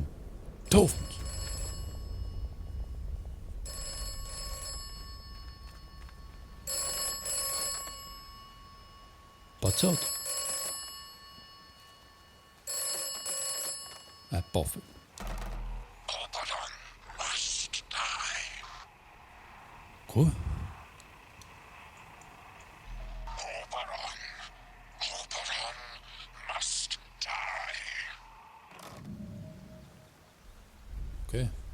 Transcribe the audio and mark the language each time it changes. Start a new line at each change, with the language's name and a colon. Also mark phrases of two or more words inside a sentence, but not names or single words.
Latvian: Telefons. Pacelt? Pofik.
English: Oberon must die.
Latvian: Ko?
English: Oberon must die. Okay.